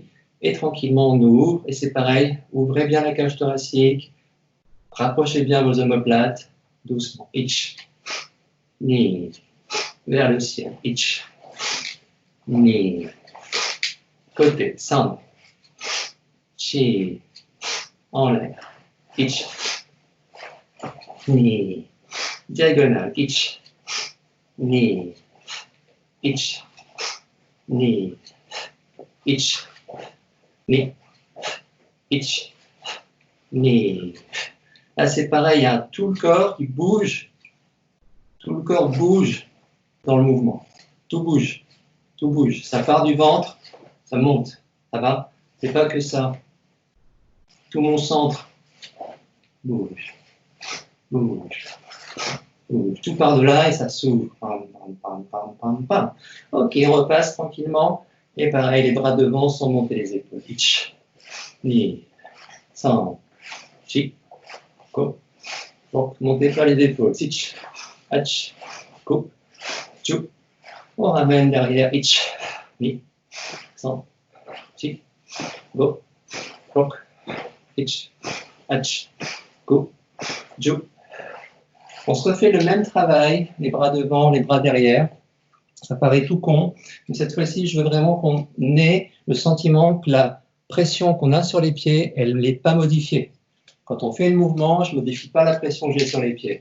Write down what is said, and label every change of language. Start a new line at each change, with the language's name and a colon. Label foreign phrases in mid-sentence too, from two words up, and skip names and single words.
French: Et tranquillement, on ouvre. Et c'est pareil, ouvrez bien la cage thoracique. Rapprochez bien vos omoplates. Doucement.
Japanese: いち。に.
French: Vers le ciel. Itch.
Japanese: Ni. Côté. San.
French: Chi. En l'air.
Japanese: Itch. Ni. Diagonale. Itch. に。いち. に。いち. に。いち。に.
French: Là, c'est pareil, hein, tout le corps qui bouge. Tout le corps bouge dans le mouvement. Tout bouge. Tout bouge. Ça part du ventre, ça monte. Ça va? C'est pas que ça. Tout mon centre bouge. Bouge. Bouge. Tout part de là et ça s'ouvre. Pam, pam, pam, pam, pam, pam. Ok, on repasse tranquillement. Et pareil, les bras devant sont montés les épaules.
Japanese: いち。に。さん。し. Go.
French: Donc, montez pas les épaules.
Japanese: いち。はち。ご。じゅう.
French: On ramène derrière.
Japanese: いち。に。さん. Chi. ご。ろく。いち. はち。ご. Chou.
French: On se refait le même travail. Les bras devant, les bras derrière. Ça paraît tout con, mais cette fois-ci, je veux vraiment qu'on ait le sentiment que la pression qu'on a sur les pieds, elle n'est pas modifiée. Quand on fait le mouvement, je ne modifie pas la pression que j'ai sur les pieds.